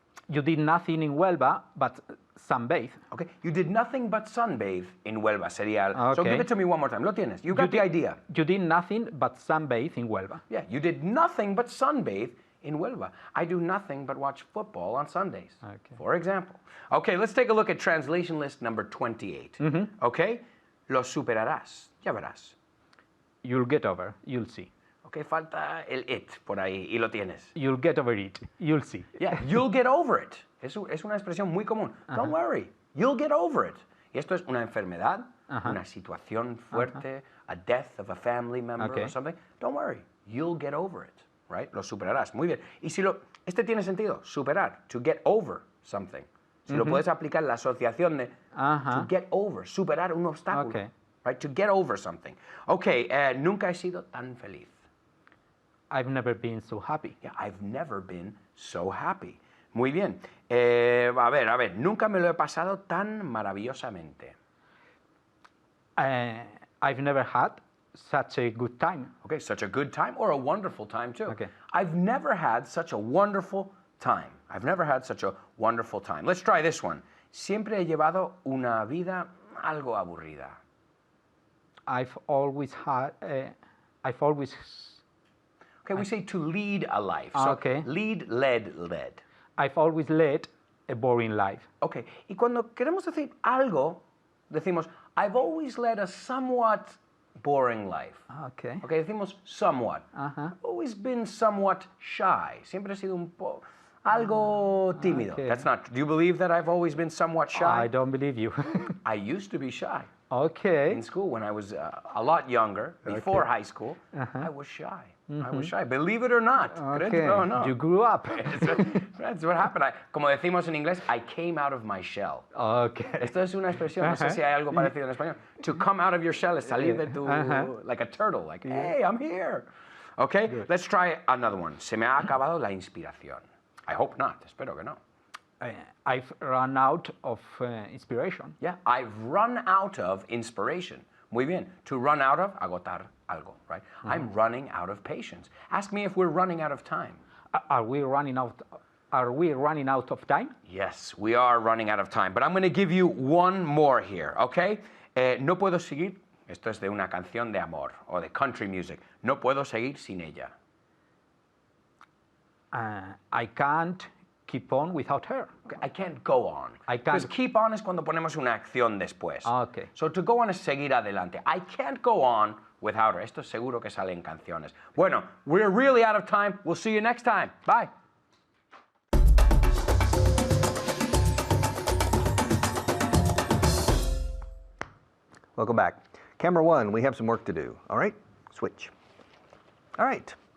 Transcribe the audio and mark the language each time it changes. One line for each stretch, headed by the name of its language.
English: You did nothing in Huelva but sunbathe. Okay? You did nothing but sunbathe in Huelva.
Spanish: Sería So
English: Okay. give it to me one more time.
Spanish: Lo tienes.
English: You got the idea. You did nothing but sunbathe in Huelva. Yeah, you did nothing but sunbathe in Huelva. I do nothing but watch football on Sundays, Okay. for example. Okay, let's take a look at translation list number 28.
Spanish: Okay, lo superarás, ya verás.
English: You'll get over. You'll see.
Spanish: Okay, falta el it por ahí y lo tienes.
English: You'll get over it. You'll see. Yeah, you'll get over it.
Spanish: Es una expresión muy común.
English: Don't worry, you'll get over it.
Spanish: Y esto es una enfermedad, una situación fuerte,
English: a death of a family member or something. Don't worry, you'll get over it.
Spanish: Right? Lo superarás. Muy bien. Y si este tiene sentido, superar,
English: to get over something.
Spanish: Si lo puedes aplicar la asociación de
English: to get over,
Spanish: superar un obstáculo.
English: Okay. Right? To get over something.
Spanish: Okay, nunca he sido tan feliz.
English: I've never been so happy. Yeah, I've never been so happy.
Spanish: Muy bien. A ver, nunca me lo he pasado tan maravillosamente.
English: I've never had such a good time. Okay, such a good time or a wonderful time too. Okay. I've never had such a wonderful time. I've never had such a wonderful time. Let's try this one.
Spanish: Siempre he llevado una vida algo aburrida.
English: I've always had. Okay, we say to lead a life. So Okay. lead, led. I've always led a boring life. Okay,
Spanish: y cuando queremos decir algo, decimos,
English: I've always led a somewhat boring life. Okay.
Spanish: Okay, decimos somewhat.
English: Uh-huh. I've always been somewhat shy.
Spanish: Siempre he sido algo tímido.
English: Okay. That's not. Do you believe that I've always been somewhat shy? I don't believe you. I used to be shy Okay. in school when I was a lot younger, before high school. I was shy. I was shy. Believe it or not. Okay. No, no. You grew up. That's what happened.
Spanish: Como decimos en inglés,
English: I came out of my shell. Okay.
Spanish: Esto es una expresión, no sé si hay algo parecido en español.
English: To come out of your shell
Spanish: es salir de tu,
English: like a turtle, like, hey, I'm here. Okay, let's try another one.
Spanish: Se me ha acabado la inspiración.
English: I hope not,
Spanish: espero que no.
English: I've run out of inspiration. Yeah, I've run out of inspiration.
Spanish: Muy bien.
English: To run out of,
Spanish: agotar algo,
English: right? I'm running out of patience. Ask me if we're running out of time. Are we running out? Are we running out of time? Yes, we are running out of time. But I'm going to give you one more here, okay?
Spanish: No puedo seguir. Esto es de una canción de amor o de country music. No puedo seguir sin ella.
English: I can't keep on without her. Okay, I can't go on. I can't- Because keep on
Spanish: es cuando ponemos una acción después.
English: Okay. So to go on
Spanish: es seguir adelante.
English: I can't go on without her.
Spanish: Esto seguro que sale en canciones. Bueno,
English: we're really out of time. We'll see you next time. Bye. Welcome back. Camera one, we have some work to do. All right? Switch. All right.